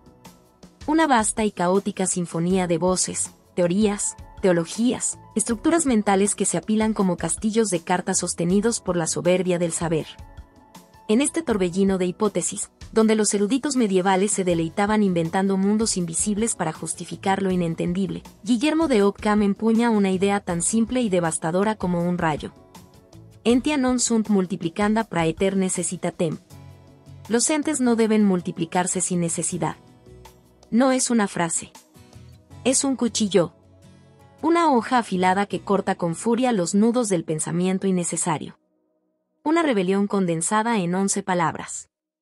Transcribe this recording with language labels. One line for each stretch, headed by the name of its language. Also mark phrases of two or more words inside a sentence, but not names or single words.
Spanish: Una vasta y caótica sinfonía de voces, teorías, teologías, estructuras mentales que se apilan como castillos de cartas sostenidos por la soberbia del saber. En este torbellino de hipótesis, donde los eruditos medievales se deleitaban inventando mundos invisibles para justificar lo inentendible, Guillermo de Occam empuña una idea tan simple y devastadora como un rayo.
Latin: Entia non sunt multiplicanda praeter necessitatem.
Spanish: Los entes no deben multiplicarse sin necesidad. No es una frase. Es un cuchillo. Una hoja afilada que corta con furia los nudos del pensamiento innecesario. Una rebelión condensada en 11 palabras.